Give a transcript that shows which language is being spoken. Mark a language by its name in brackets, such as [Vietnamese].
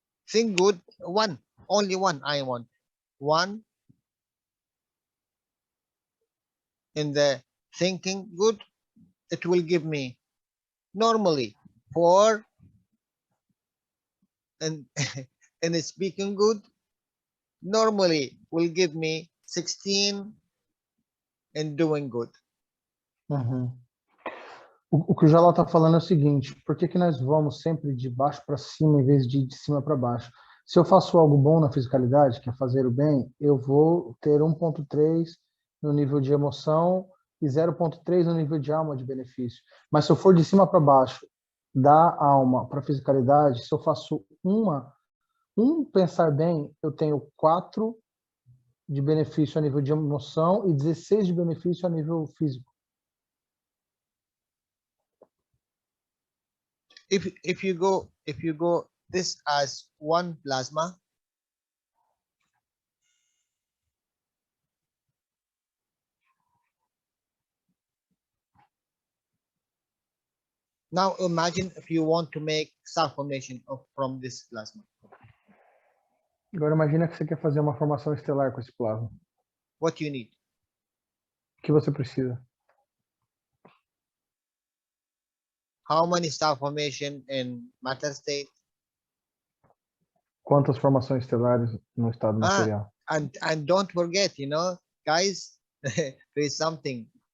[English] Think good. Only one I want. One in the thinking good, it will give me normally 4 and in the speaking good, normally will give me 16 in doing good. Uhum. [Portuguese] O que o Jalal está falando é o seguinte: por que nós vamos sempre de baixo para cima em vez de cima para baixo? Se eu faço algo bom na fisicalidade, que é fazer o bem, eu vou ter 1.3 no nível de emoção e 0.3 no nível de alma de benefício. Mas se eu for de cima para baixo, da alma para a fisicalidade, se eu faço um pensar bem, eu tenho 4 de benefício a nível de emoção e 16 de benefício a nível físico. [English] If you go this as one plasma, now imagine if you want to make star formation from this plasma. [Portuguese] Agora imagina que você quer fazer uma formação estelar com esse plasma. [English] What you need? [Portuguese] O que você precisa? [English] How many star formation in matter state? [Portuguese] Quantas formações estelares no estado material? [English] And don't forget, you know, guys, there is something.